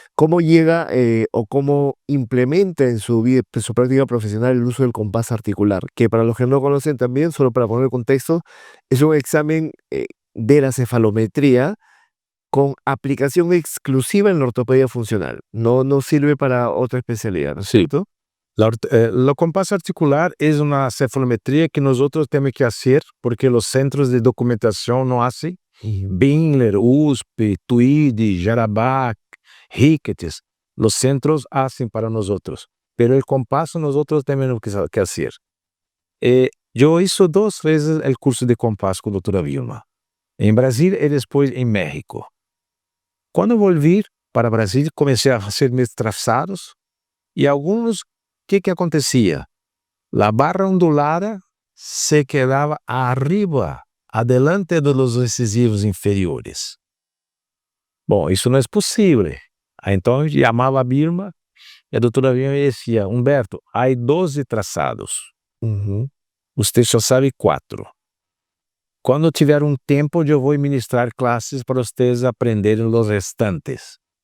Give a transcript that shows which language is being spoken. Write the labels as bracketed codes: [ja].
[es] ¿Cómo llega o cómo implementa en su vida, en su práctica profesional el uso del compás articular? Que para los que no conocen también, solo para poner contexto, es un examen de la cefalometría con aplicación exclusiva en la ortopedia funcional. No sirve para otra especialidad, ¿no es cierto? [pt] O compasso articular é uma cefalometria que nós temos que fazer porque os centros de documentação não fazem. Binler, USP, TUID, Jarabá, Ricketts, os centros fazem para nós. Pero o compasso nós temos que fazer. Eu hice 2 vezes o curso de compasso com a doutora Vilma, em Brasil e depois em México. Quando volvi para Brasil, comecei a fazer meus traçados e alguns, o que acontecia? A barra ondulada se quedava arriba [es] adelante de los incisivos inferiores. [pt] Bom, isso não é possível. Aí, então eu chamava a Vilma e a doutora Vilma me dizia: Humberto, há 12 traçados. Ujú. Você só sabe 4. Quando tiver um tempo, eu vou ministrar classes para vocês aprenderem os restantes.